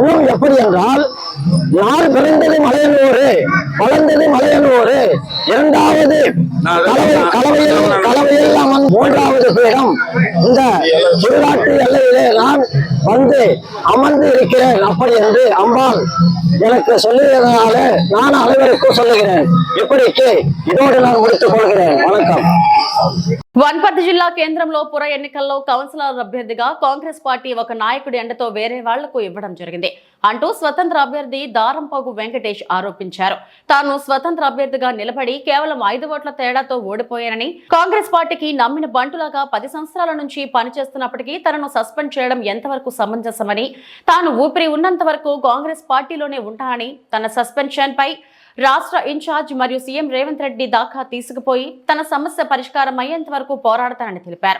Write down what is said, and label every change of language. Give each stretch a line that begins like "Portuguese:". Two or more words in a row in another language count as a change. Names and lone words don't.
Tamil: இன்னும் எப்படி என்றால், யார் பிறந்தது மலையனூரு வளர்ந்தது மலையனூரு இரண்டாவது கலவையில் அமர்ந்து மூன்றாவது பீடம் இந்த திருநாட்டு எல்லையிலே நான் வந்து அமர்ந்து இருக்கிறேன் அப்படி என்று அம்பாள் எனக்கு சொல்லுகிறதுனால நான் அனைவருக்கும் சொல்லுகிறேன். இப்படிக்கு இதோடு நான் முடித்துக் கொள்கிறேன். వనకం.
Telugu: వనపర్తి జిల్లా కేంద్రంలో పుర ఎన్నికల్లో కౌన్సిలర్ అభ్యర్థిగా కాంగ్రెస్ పార్టీ ఒక నాయకుడి అండతో వేరే వాళ్లకు ఇవ్వడం జరిగింది అంటూ స్వతంత్ర అభ్యర్థి దారంపోగు వెంకటేష్ ఆరోపించారు. తాను స్వతంత్ర అభ్యర్థిగా నిలబడి కేవలం 5 ఓట్ల తేడాతో ఓడిపోయానని, కాంగ్రెస్ పార్టీకి నమ్మిన బంటులాగా 10 సంవత్సరాల నుంచి పనిచేస్తున్నప్పటికీ తనను సస్పెండ్ చేయడం ఎంతవరకు సమంజసమని, తాను ఊపిరి ఉన్నంత వరకు కాంగ్రెస్ పార్టీలోనే ఉంటానని, తన సస్పెన్షన్ పై రాష్ట్ర ఇన్ఛార్జ్ మరియు సీఎం రేవంత్ రెడ్డి దాకా తీసుకుపోయి తన సమస్య పరిష్కారం అయ్యేంత వరకు పోరాడతానని తెలిపారు.